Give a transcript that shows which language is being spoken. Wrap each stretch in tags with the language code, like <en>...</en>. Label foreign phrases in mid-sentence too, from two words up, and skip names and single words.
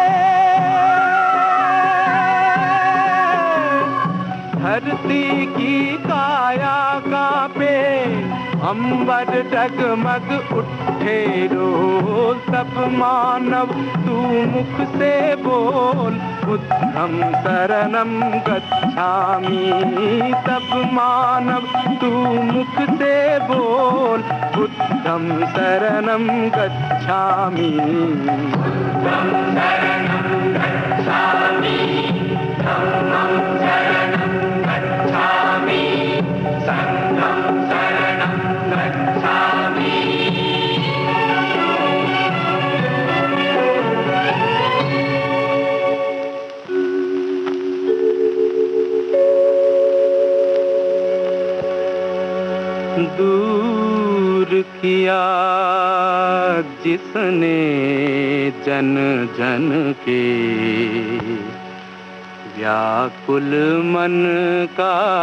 <hi>धरती की काया कांपे, अंबर डगमग उठे रोज। तब मानव तू मुख से बोल</hi> <pi>बुद्धं शरणं गच्छामि।</pi> <hi>तब मानव तू मुख से बोल</hi> <pi>बुद्धं शरणं गच्छामि। बुद्धं शरणं गच्छामि, धम्मं शरणं गच्छामि, संघं शरणं गच्छामि।</pi> <hi>दूर किया जिसने जन जन के व्याकुल मन का</hi>